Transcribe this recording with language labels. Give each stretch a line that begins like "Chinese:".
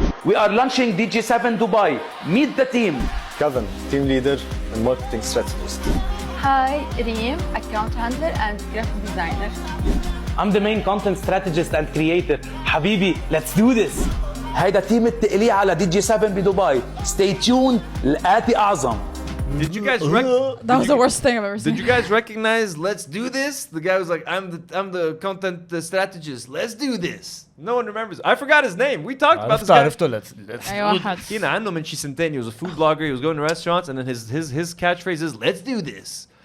English: We are launching DG7 Dubai. Meet the team. Kevin, team leader and marketing strategist. Hi, Reem, account handler and graphic designer. I'm the main content strategist and creator. حبيبي, let's do this.
Arabic: هيدا تيم التقليع على دي جي 7 بدبي.
English: Stay tuned.
Arabic: الآتي أعظم.
English: Did you guys That was the worst thing I've ever seen. Did you guys recognize "Let's do this"? The guy was like, "I'm the content strategist. Let's do this." No one remembers. I forgot his name. We talked about this guy.
Arabic: أي واحد. حكينا عنه من شي سنتين.
English: He was a food blogger. He was going to restaurants, and then his catchphrase is "Let's do this."